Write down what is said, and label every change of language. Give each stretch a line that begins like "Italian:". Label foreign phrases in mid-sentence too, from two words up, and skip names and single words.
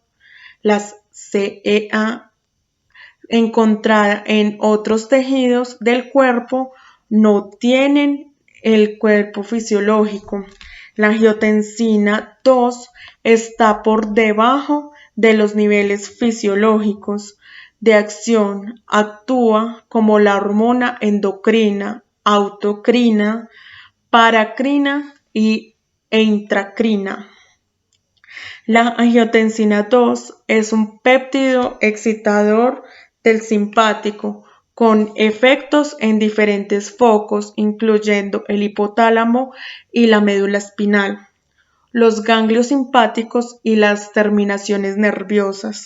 Spanish: Las CEA encontrada en otros tejidos del cuerpo no tienen el cuerpo fisiológico. La angiotensina 2 está por debajo de los niveles fisiológicos de acción. Actúa como la hormona endocrina, autocrina, paracrina e intracrina. La angiotensina 2 es un péptido excitador del simpático con efectos en diferentes focos, incluyendo el hipotálamo y la médula espinal, los ganglios simpáticos y las terminaciones nerviosas.